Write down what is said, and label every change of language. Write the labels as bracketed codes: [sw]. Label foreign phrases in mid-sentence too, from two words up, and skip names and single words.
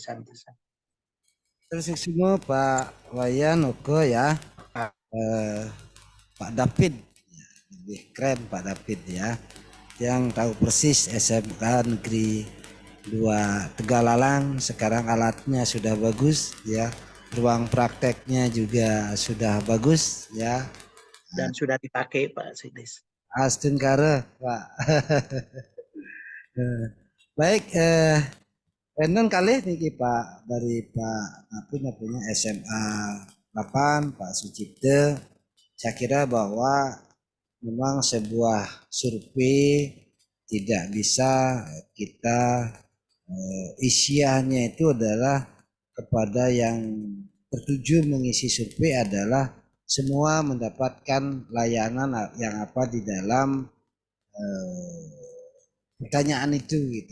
[id] terus semua Pak Wayan Oko ya, Pak David, lebih keren Pak David ya, yang tahu persis SMK Negeri 2 Tegalalang. Sekarang alatnya sudah bagus ya, ruang prakteknya juga sudah bagus ya, dan sudah dipakai Pak Sekdes. Astun kare Pak. Baik, enten kali niki Pak dari Pak SMA 8 Pak Sucipto. Saya kira bahwa memang sebuah survei tidak bisa kita isiannya itu adalah kepada yang tertuju mengisi survei adalah semua mendapatkan layanan yang apa di dalam pertanyaan itu gitu.